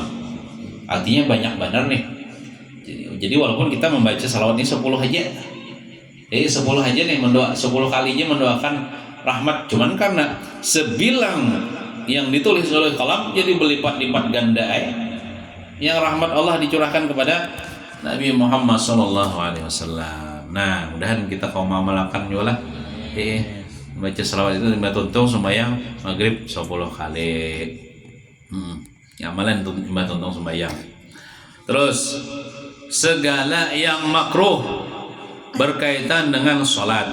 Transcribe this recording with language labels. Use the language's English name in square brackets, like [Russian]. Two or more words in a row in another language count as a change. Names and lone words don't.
[Banjar] Artinya banyak benar nih. Jadi walaupun kita membaca salawat ini 10 aja. [Indonesian] 10 aja nih 10 kali aja mendoakan rahmat, cuman karena sebilang yang ditulis oleh qalam jadi berlipat-lipat ganda yang rahmat Allah dicurahkan kepada Nabi Muhammad SAW. [Banjar] Nah, mudahan kita kaum amalkan juga lah. Baca salawat itu 5 tuntung sembahyang maghrib 10 kali. [Indonesian] Amalan 5 tuntung sembahyang. Terus segala yang makruh berkaitan dengan sholat.